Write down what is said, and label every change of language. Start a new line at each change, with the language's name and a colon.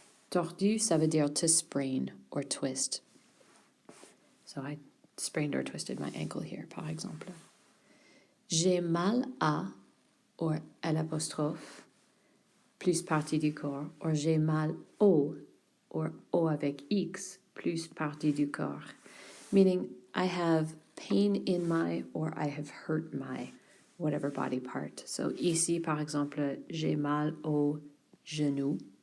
French: Tordu, ça veut dire
English: to sprain or twist. So I sprained or twisted my ankle here,
French: par exemple. J'ai mal à, or l'apostrophe, plus partie du corps, or j'ai mal au, or o avec X, plus partie du corps.
English: Meaning, I have pain in my, or I have hurt my, whatever body part.
French: So ici, par exemple, j'ai mal au genou.